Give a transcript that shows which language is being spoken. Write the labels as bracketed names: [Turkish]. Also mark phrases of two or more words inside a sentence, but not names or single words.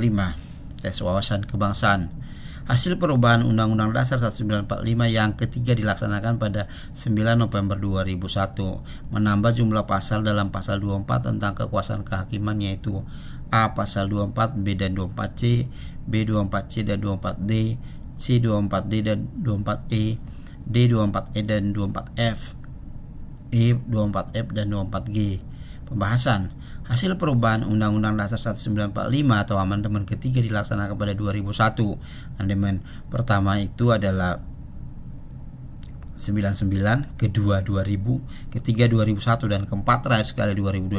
[Indonesian] Tes wawasan kebangsaan. Hasil perubahan Undang-Undang Dasar 1945 yang ketiga dilaksanakan pada 9 November 2001, menambah jumlah pasal dalam pasal 24 tentang kekuasaan kehakiman, yaitu A. Pasal 24, B dan 24C, B 24C dan 24D, C 24D dan 24E, D 24E dan 24F, E 24F dan 24G. Pembahasan. Hasil perubahan Undang-Undang Dasar 1945 atau amandemen ketiga dilaksanakan pada 2001. Amandemen pertama itu adalah 99, kedua 2000, ketiga 2001, dan keempat terakhir sekali 2022.